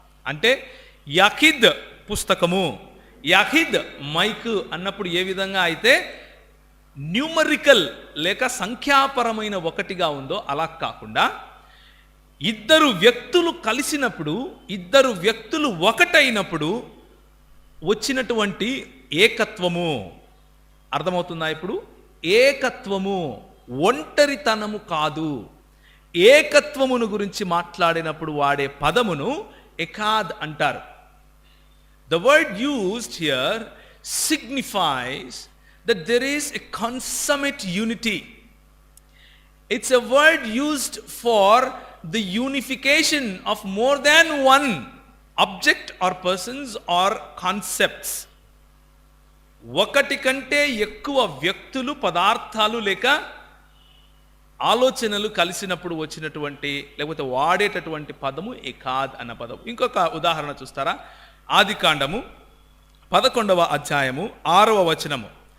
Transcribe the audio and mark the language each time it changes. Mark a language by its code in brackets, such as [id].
[te] అంటే యాఖిద్ పుస్తకము, యాఖిద్ మైక్ అన్నప్పుడు ఏ విధంగా అయితే న్యూమరికల్ లేక సంఖ్యాపరమైన ఒకటిగా ఉందో అలా కాకుండా, ఇద్దరు వ్యక్తులు కలిసినప్పుడు, ఇద్దరు వ్యక్తులు ఒకటైనప్పుడు వచ్చినటువంటి ఏకత్వము. అర్థమవుతుందా ఇప్పుడు? ఏకత్వము, ఒంటరితనము కాదు. ఏకత్వమును గురించి మాట్లాడినప్పుడు వాడే పదమును ఎకాద్ అంటారు. [en] The word used here signifies that there is a consummate unity. It's a word used for the unification of more than one object or persons or concepts. [te] ఒకటి కంటే ఎక్కువ వ్యక్తులు, పదార్థాలు లేక ఆలోచనలు కలిసినప్పుడు వచ్చినటువంటి లేకపోతే వాడేటటువంటి పదము ఎకాద్ అన్న పదం. ఇంకొక ఉదాహరణ చూస్తారా? ఆదికాండము 11వ అధ్యాయము 6వ వచనము.